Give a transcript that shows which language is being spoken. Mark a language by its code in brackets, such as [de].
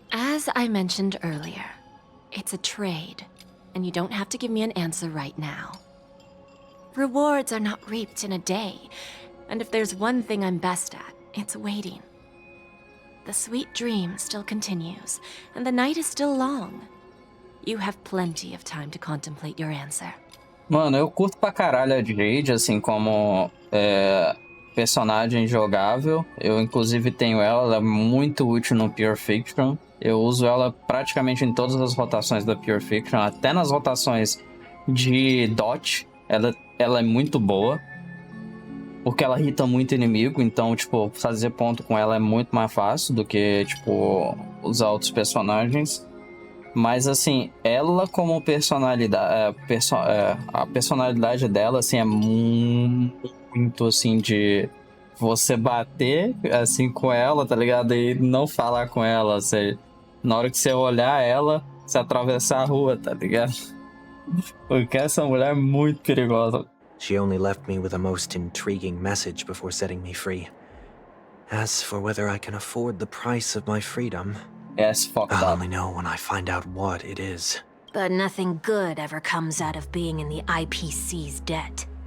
[en] As I mentioned earlier, it's a trade, and you don't have to give me an answer right now. Rewards are not reaped in a day, and if there's one thing I'm best at, it's waiting. The sweet dream still continues, and the night is still long. You have plenty of time to contemplate your answer. [pt] Mano, eu curto pra caralho a Jade, assim, como personagem jogável. Eu, inclusive, tenho ela é muito útil no Pure Fiction. Eu uso ela praticamente em todas as rotações da Pure Fiction, até nas rotações de dot. Ela é muito boa, porque ela irrita muito inimigo, então, tipo, fazer ponto com ela é muito mais fácil do que, tipo, usar outros personagens. Mas, assim, ela como personalidade... a personalidade dela, assim, é muito, assim, de você bater, assim, com ela, tá ligado? E não falar com ela, assim, na hora que você olhar ela, você atravessar a rua, tá ligado? Porque essa mulher é muito perigosa. [en] She only left me with a most intriguing message before setting me free. As for whether I can afford the price of my freedom, Yes, fucked I'll up. only know when I find out what it is. But nothing good ever comes out of being in the IPC's debt.